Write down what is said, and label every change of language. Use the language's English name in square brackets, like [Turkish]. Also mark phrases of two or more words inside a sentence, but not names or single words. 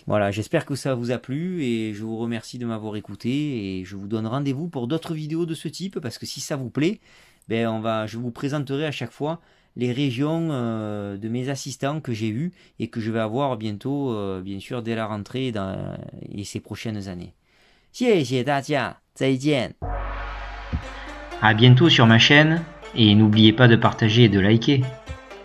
[French] Voilà, j'espère que ça vous a plu et je vous remercie de m'avoir écouté et je vous donne rendez-vous pour d'autres vidéos de ce type parce que si ça vous plaît, je vous présenterai à chaque fois les régions de mes assistants que j'ai eus et que je vais avoir bientôt, bien sûr, dès la rentrée et ces prochaines années. [Chinese] 谢谢大家，再见. [French] À bientôt sur ma chaîne et n'oubliez pas de partager et de liker.